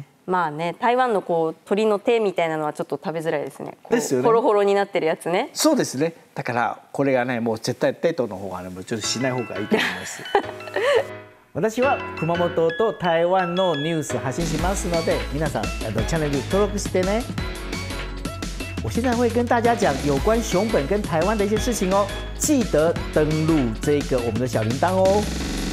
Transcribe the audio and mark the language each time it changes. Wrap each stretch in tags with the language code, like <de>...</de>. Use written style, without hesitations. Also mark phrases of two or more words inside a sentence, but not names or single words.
<ja>まあね、台湾のこう鶏の手みたいなのはちょっと食べづらいですね。ですよね。ホロホロになってるやつね。そうですね。だからこれがねもう絶対デートの方がねもうちょっとしない方がいいと思います。私は熊本と台湾のニュース発信しますので皆さんチャンネル登録してね。</ja> <zh>我现在会跟大家讲有关熊本跟台湾的一些事情哦，记得登录这个我们的小铃铛哦。</zh>